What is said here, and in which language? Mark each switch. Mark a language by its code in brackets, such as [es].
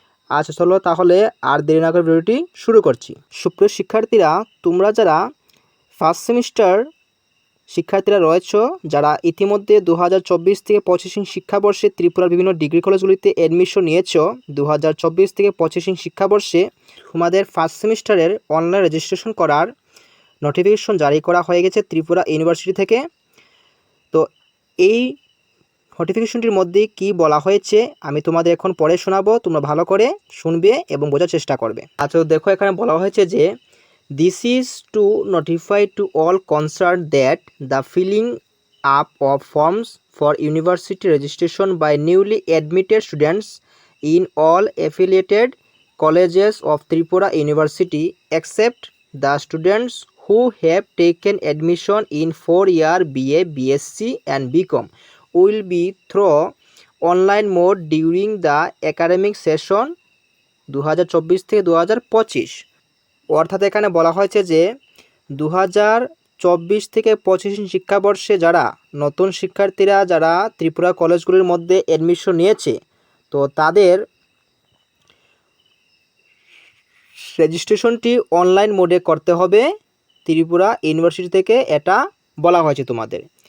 [bn] আচ্ছা চলো তাহলে আর দেরি না করে ভিডিওটি শুরু করছি। সুপ্রিয় শিক্ষার্থীরা, তোমরা যারা ফার্স্ট সেমিস্টার শিক্ষার্থীরা রয়েছ, যারা ইতিমধ্যে 2024 থেকে 25 শিক্ষাবর্ষে ত্রিপুরার বিভিন্ন ডিগ্রি কলেজগুলিতে অ্যাডমিশন নিয়েছ, 2024 থেকে 25 শিক্ষাবর্ষে তোমাদের ফার্স্ট সেমিস্টারের অনলাইন রেজিস্ট্রেশন করার নোটিফিকেশন জারি করা হয়ে গেছে ত্রিপুরা ইউনিভার্সিটি থেকে। তো এই নোটিফিকেশনটির মধ্যে কি বলা হয়েছে আমি তোমাদের এখন পড়ে শোনাবো, তোমরা ভালো করে শুনবে এবং বোঝার চেষ্টা করবে। আচ্ছা দেখো, এখানে বলা হয়েছে যে [en] this is to notify to all concerned that the filling up of forms for university registration by newly admitted students in all affiliated colleges of Tripura University except the students who have taken admission in 4-year BA, BSc and BCom will be through online mode during the academic session 2024 থেকে 2025। [bn] অর্থাৎ এখানে বলা হয়েছে যে 2024 থেকে 25 শিক্ষাবর্ষে যারা নতুন শিক্ষার্থীরা যারা ত্রিপুরা কলেজগুলির মধ্যে অ্যাডমিশন নিয়েছে, তো তাদের রেজিস্ট্রেশনটি অনলাইন মোডে করতে হবে ত্রিপুরা ইউনিভার্সিটি থেকে, এটা বলা হয়েছে তোমাদের।